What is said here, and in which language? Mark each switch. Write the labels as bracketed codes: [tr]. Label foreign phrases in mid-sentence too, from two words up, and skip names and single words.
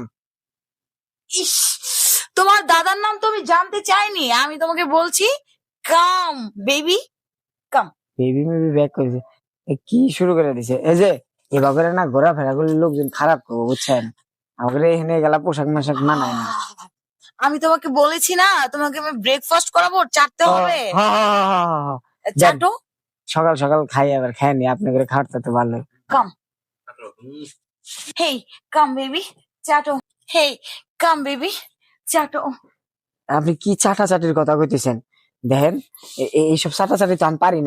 [bn] ইস, তোমার দাদার নাম তো আমি জানতে চাইনি, আমি তোমাকে বলছি [en] come baby come. [bn] বেবি মেবি ব্যাক করেছে, কি শুরু করে দিছে? এই যে এভাবে না ঘোরাফেরা করলে লোকজন খারাপ করবো, বুঝছেন? আমাকে এখানে গেলা পোশাক মাশাক মানায় না। আমি তোমাকে বলেছি না, তোমাকে আমি ব্রেকফাস্ট করাবো, চাটতে হবে। হ, হ, হ, হ, হ। চাটো। সকাল সকাল খাই আবার খাইনি, আপনি করে খাওয়াতে তো ভালো। [en] come hey come baby চাটো। hey come baby চাটো। [bn] আপনি কি চাটাচাটির কথা কইতেছেন? দেখেন এইসব চাটাচাটি তো আমি পারি না।